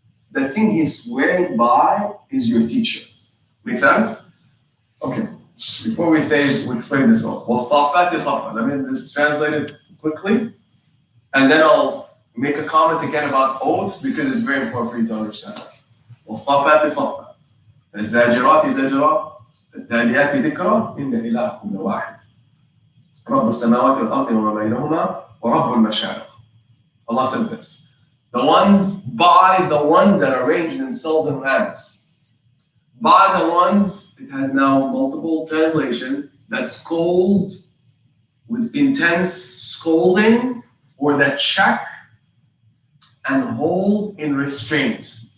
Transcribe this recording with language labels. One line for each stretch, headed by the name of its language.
English: The thing He's swearing by is your teacher. Make sense? Okay. Before we explain this oath. Well, Saffat is Saffat. Let me just translate it quickly. And then I'll make a comment again about oaths because it's very important for you to understand. Well, Saffat is Saffat.
Arabic: الزاجرات زجرا التاليات ذكرا إن إلهكم لواحد رب السماوات والأرض وما بينهما ورب المشارق.
English: Allah says this. The ones that arrange themselves in ranks. By the ones, it has now multiple translations, that scold with intense scolding, or that check and hold in restraint.